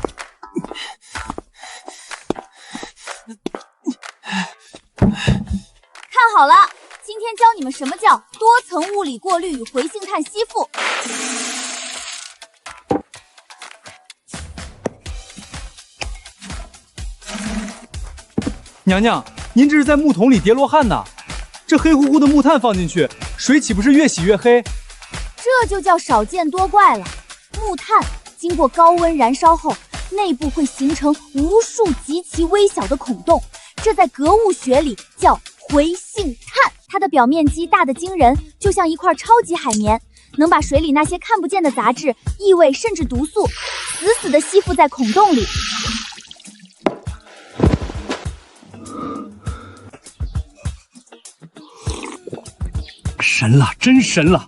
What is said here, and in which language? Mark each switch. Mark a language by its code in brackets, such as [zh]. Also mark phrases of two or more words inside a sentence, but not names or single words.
[zh] 看好了，今天教你們什麼叫多層物理過濾與回性炭吸附。娘娘，您這是在木桶裡疊羅漢呢？這黑乎乎的木炭放進去，水豈不是越洗越黑？這就叫少見多怪了。木炭經過高溫燃燒後，內部會形成無數極其微小的孔洞，這在格物學裡叫回性炭。它的表面積大得驚人，就像一塊超級海綿，能把水裡那些看不見的雜質、異味甚至毒素死死地吸附在孔洞裡。神了，真神了！